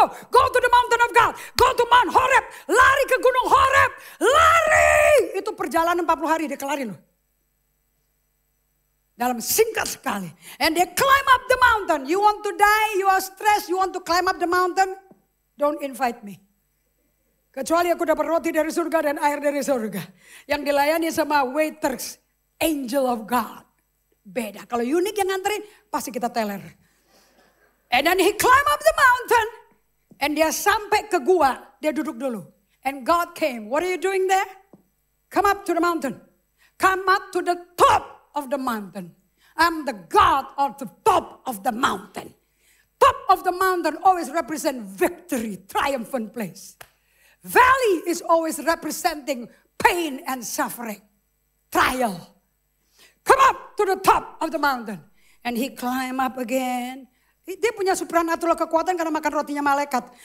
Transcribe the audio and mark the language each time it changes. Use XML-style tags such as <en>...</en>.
<en>Go to the mountain of God. Go to Mount Horeb.</en> <id>Lari ke gunung Horeb. Lari. Itu perjalanan 40 hari dia kelarin loh. Dalam singkat sekali.</id> <en>And they climb up the mountain. You want to die, you are stressed, you want to climb up the mountain. Don't invite me.</en> <id>Kecuali aku dapat roti dari surga dan air dari surga. Yang dilayani sama waiters.</id> <en>Angel of God.</en> <id>Beda. Kalau unik yang nganterin, pasti kita teler.</id> <en>And then he climb up the mountain. And</en> <id>dia sampai ke gua. Dia duduk dulu.</id> <en>And God came. What are you doing there? Come up to the mountain. Come up to the top of the mountain. I'm the God of the top of the mountain. Top of the mountain always represent victory, triumphant place. Valley is always representing pain and suffering, trial. Come up to the top of the mountain. And he climb up again.</en> <id>Dia punya supernatural kekuatan karena makan rotinya malaikat.</id>